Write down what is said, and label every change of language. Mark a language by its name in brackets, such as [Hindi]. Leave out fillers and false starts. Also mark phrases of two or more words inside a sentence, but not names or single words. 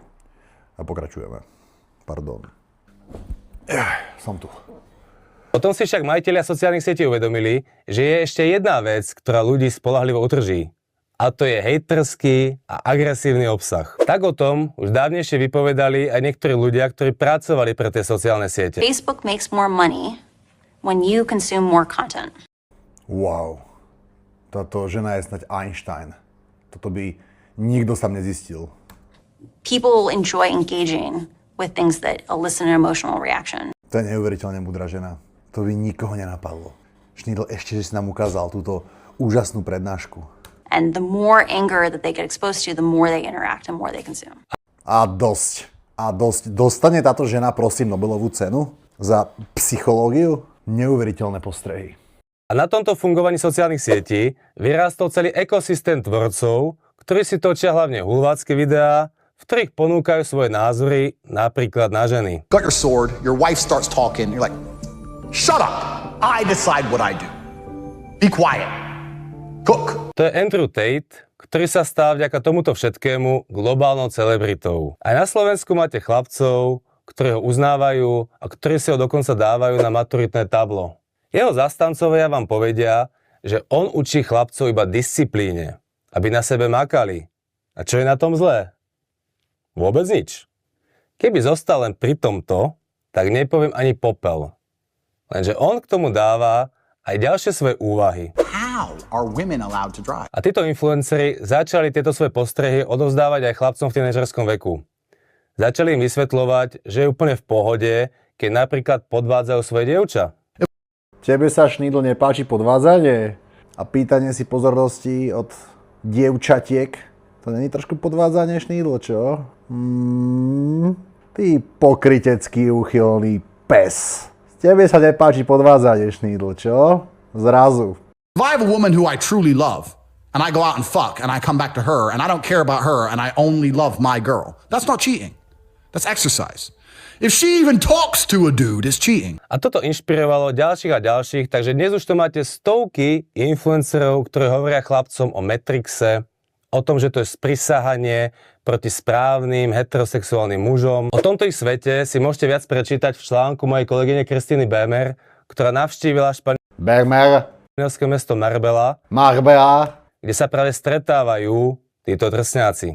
[Slovak] A pokračujeme. Pardon. Som tu. Potom si však majitelia sociálnych sietí uvedomili, že je ešte jedna vec, ktorá ľudí spoľahlivo utrží. A to je hejterský a agresívny obsah. Tak o tom už dávnejšie vypovedali aj niektorí ľudia, ktorí pracovali pre tie sociálne siete. [English] Facebook makes more money when you consume more content. Wow. [Slovak] Táto žena je snať Einstein. Toto by Nikto sa nezistil. [English] People enjoy engaging with things that elicit an emotional reaction. [Slovak] To je neuveriteľne múdra žena. To by nikoho nenapadlo. Schneidl ešte, že si nám ukázal túto úžasnú prednášku. [English] And the more anger that they get exposed to, the more they interact and more they consume. [Slovak] A dosť. Dostane táto žena, prosím, Nobelovú cenu za psychológiu? Neuveriteľné postrehy. A na tomto fungovaní sociálnych sietí vyrástol celý ekosystém tvorcov, ktorí si točia hlavne hulvácké videá, v ktorých ponúkajú svoje názory napríklad na ženy. [English] Got your sword, your wife starts talking, you're like, shut up! I decide what I do. Be quiet. Cook. [Slovak] To je Andrew Tate, ktorý sa stal vďaka tomuto všetkému globálnou celebritou. Aj na Slovensku máte chlapcov, ktorí ho uznávajú a ktorí si ho dokonca dávajú na maturitné tablo. Jeho zastancovia vám povedia, že on učí chlapcov iba disciplíne, aby na sebe makali. A čo je na tom zlé? Vôbec nič. Keby zostal len pri tomto, tak nepoviem ani popel. Lenže on k tomu dáva aj ďalšie svoje úvahy. [English] How are women allowed to drive? [Slovak] A títo influenceri začali tieto svoje postrehy odovzdávať aj chlapcom v tínedžerskom veku. Začali im vysvetľovať, že je úplne v pohode, keď napríklad podvádzajú svoje dievča. Tebe sa, Schneidl, nepáči podvádzanie? A pýtanie si pozornosti od dievčatiek? To není trošku podvádzanie, Schneidl, čo? Ty pokrytecký úchylný pes. Tebe sa nepáči podvádzanie, Schneidl, čo? Zrazu. [English] If I have a woman who I truly love, and I go out and fuck, and I come back to her, and I don't care about her, and I only love my girl, that's not cheating. That's exercise. If she even talks to a dude, it's cheating. [Slovak] A toto inšpirovalo ďalších a ďalších, takže dnes už to máte stovky influencerov, ktorí hovoria chlapcom o Matrixe, o tom, že to je sprisahanie proti správnym heterosexuálnym mužom. O tomto ich svete si môžete viac prečítať v článku mojej kolegyne Kristiny Bémer, ktorá navštívila španielské mesto Marbella, kde sa práve stretávajú títo drsňáci.